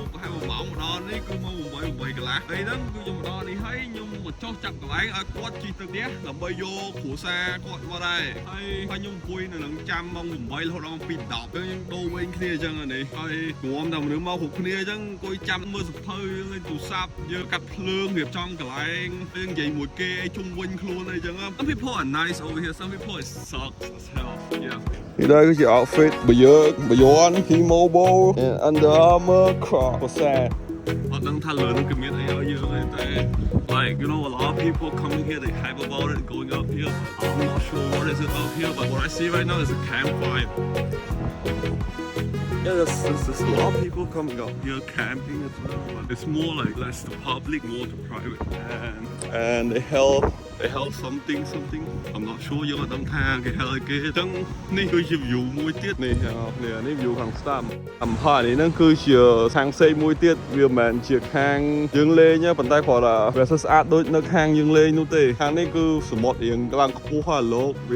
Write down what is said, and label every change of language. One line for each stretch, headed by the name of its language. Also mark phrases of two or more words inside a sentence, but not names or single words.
Khmer: ប្រហែល1ម៉ោងមកដល់នេះគឺម៉ោង8កន្លះហើយហ្នឹងគឺខ្ញុំមកដល់នេះហើយខ្ញុំមកចុះចាប់កន្លែងឲ្យគាត់ជិះទៅផ្ទះដើម្បីយកគ្រួសារគាត់មកដែរហើយខ្ញុំអង្គុយនៅនឹង ចាំម៉ោង8រហូតដល់ម៉ោង2:10យើងដូរវែងគ្នាអញ្ចឹងនេះហើយក្រុមតែមនុស្សមកគ្រប់គ្នាអញ្ចឹងអង្គុយចាំមើលសភៅលេងទូរស័ ព្ទយើងកាត់ភ្លើងរៀបចំកន្លែងយើងនិយាយមួយគេជុំវិញខ្លួនអីអញ្ចឹង
English: Some people are nice over here some people is sucks as hell yeah
Khmer: នេះដែរគឺជា
English: outfit Beyond T-Mobile and Under Armour Crocs
Khmer: អត់ដឹងថាលើនឹងគឺមានអីឲ្យយើងទេតែ
English: like you know a lot of people coming here they hype about it going up here I'm not sure what is it up here but what I see right now is a campfire yeah there's a lot of people coming up here camping as well but it's more like less to public more to private and they held something I'm not sure
Khmer: យើងអត់ដឹងថាគេហៅអីគេអញ្ចឹងនេះគឺជា view មួយទៀតនេះនេះ view ខាងស្ដាំអំផានេះហ្នឹងគឺជាខាងផ្សេងមួយទៀតវាមិនមែនជាខាងយើងលេងទេប៉ុន្តែគាត់ថាវាស្អាតដូចនៅខាងយើងលេងនោះទេខាងនេះគឺសមុទ្ររៀងឡើងខ្ពស់ហើយលោកវា